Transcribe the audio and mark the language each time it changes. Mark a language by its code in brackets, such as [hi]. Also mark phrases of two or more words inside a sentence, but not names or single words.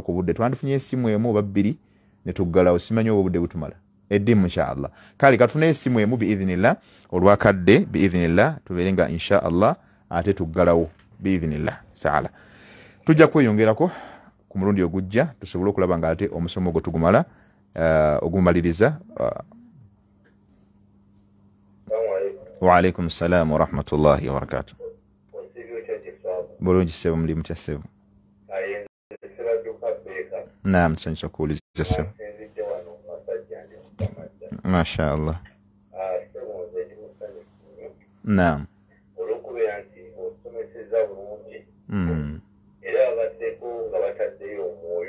[lg] ku budde twandifunye essimu emu oba 2 ne tuggalawo simanyi oba obudde butumala eddimu inshaallah kale katufune essimu emu biidhinillah olwakadde biidhinillah tubeere nga inshaallah ate tuggalawo biidhinillah taala tujja kweyongerako ku mulundi ogujja tusobole okulaba nga ate omusomo ogwo tugumala ogumaliriza [ar] وعليكم السلام ورحمة الله وبركاته [lg] bulungi ssebo mulimu kya ssebo naam tusanyusa kuwuliza ssebo [ar] ما شاء الله [lg] naam olw'okubeera nti osomeseza bulungi era abaddeko nga bataddeyo omwoyo